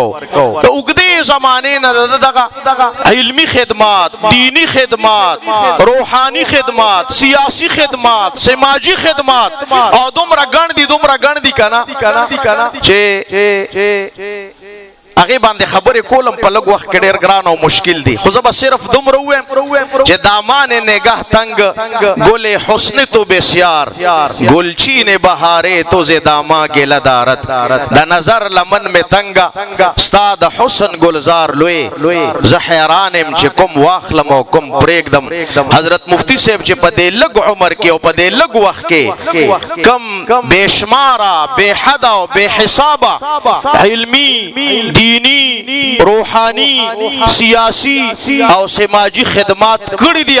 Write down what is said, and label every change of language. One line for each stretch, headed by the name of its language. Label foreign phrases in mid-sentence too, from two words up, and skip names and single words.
Pashto: د اوږدې زمانې نه دغه علمي خدمات، دینی خدمات، روحانی خدمات، سیاسی خدمات، سماجی خدمات او دومره ګڼ دي کنه چې هغه باندې خبرې کولم په لږ وخت کې ډېر ګران او مشکل دي. خو زه به صرف دومره ووایم چې
Persian: دامان نگاه تنگ گل حسن تو بسیار گلچین بهاره تو ز داما گله دارد
Pashto: د نظر لمن میں تنگا ستا د حسن گلزار لوی زه حیرانم چې کوم واخلم او کوم پرېږدم. حضرت مفتی صاحب چې په دې لږ عمر کې او په دې لږ وخت کې کم بېشماره بې حده او بې حسابه علمي، دینی، روحانی، سیاسی او سماجی خدمات کړي دي.